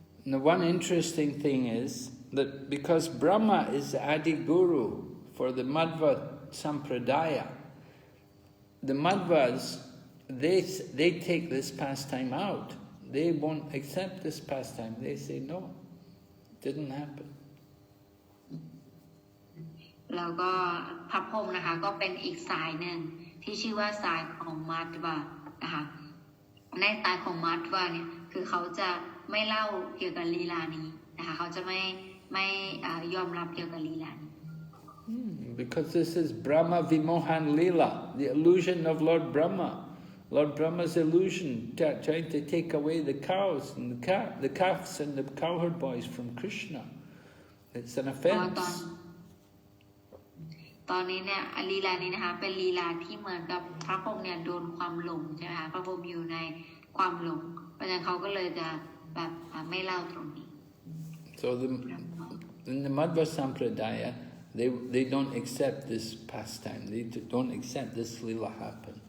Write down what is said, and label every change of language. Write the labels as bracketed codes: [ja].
[en] Now one interesting thing is that because Brahma is the Adi Guru for the Madhva Sampradaya, the Madhvas, they take this pastime out. They won't accept this pastime. They say, no, it didn't happen. [th] แล้วก็พระพรหมนะคะก็เป็นอีกสายหนึ่งที่ชื่อว่าสายของมัดวะนะคะในสายของมัดวะเนี่ยคือเขาจะไม่เล่าเกี่ยวกับลีลานี้นะคะเขาจะไม่ยอมรับเกี่ยวกับลีลานี้ [en] Because this is Brahma Vimohan Lila, the illusion of Lord Brahma. Lord Brahma's illusion, trying to take away the cows and the calves and the cowherd boys from Krishna. It's an offense. [th] ตอนนี้เนี่ยลีลานี้นะคะเป็นลีลาที่เหมือนกับพระพรหมเนี่ยโดนความหลงใช่ไหมคะพระพรหมอยู่ในความหลงเพราะฉะนั้นเขาก็เลยจะ แบบไม่เล่าตรงนี้ [en] So in the Madhva Sampradaya, they don't accept this pastime. They don't accept this lila happen.